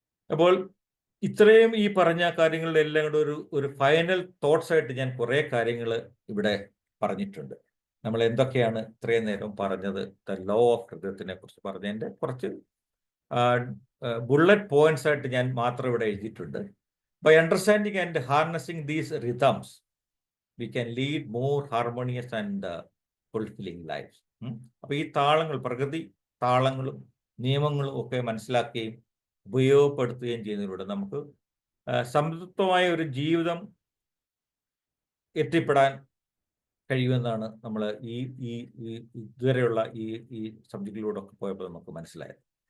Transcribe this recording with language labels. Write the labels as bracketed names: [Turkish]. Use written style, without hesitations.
[Malayalam] അപ്പോൾ ഇത്രയും ഈ പറഞ്ഞ കാര്യങ്ങളുടെ എല്ലാം കൂടെ ഒരു ഫൈനൽ തോട്ട്സ് ആയിട്ട് ഞാൻ കുറേ കാര്യങ്ങൾ ഇവിടെ പറഞ്ഞിട്ടുണ്ട്. നമ്മൾ എന്തൊക്കെയാണ് ഇത്രയും നേരം പറഞ്ഞത്, ദ ലോ ഓഫ് ഋതത്തിനെ കുറിച്ച് പറഞ്ഞതിൻ്റെ കുറച്ച് ബുള്ളറ്റ് പോയിന്റ്സ് ആയിട്ട് ഞാൻ മാത്രം ഇവിടെ എഴുതിയിട്ടുണ്ട്. [English] By understanding and harnessing these rhythms we can lead more harmonious and fulfilling lives. [Malayalam] അപ്പോൾ ഈ താളങ്ങൾ, പ്രകൃതി താളങ്ങളും നിയമങ്ങളും ഒക്കെ മനസ്സിലാക്കുകയും ഉപയോഗപ്പെടുത്തുകയും ചെയ്യുന്നതിലൂടെ നമുക്ക് സംതൃപ്തമായ ഒരു ജീവിതം എത്തിപ്പെടാൻ കഴിയുമെന്നാണ് നമ്മൾ ഇതുവരെയുള്ള ഈ സബ്ജക്റ്റിലൂടെ ഒക്കെ പോയപ്പോൾ നമുക്ക് മനസ്സിലായത്.